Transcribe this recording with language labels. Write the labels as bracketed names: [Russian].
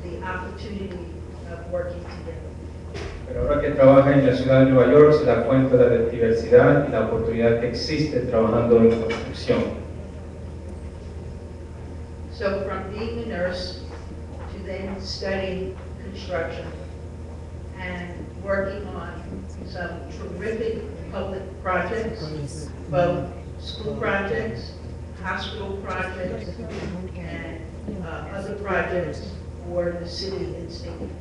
[English] opportunity of working together. [Spanish] Pero ahora que trabaja en la ciudad de Nueva York se da cuenta de la diversidad y la oportunidad que existe trabajando en construcción. [English] So from being a nurse to then studying construction and working on some terrific public projects, both school projects, hospital projects, and other projects for the city and state.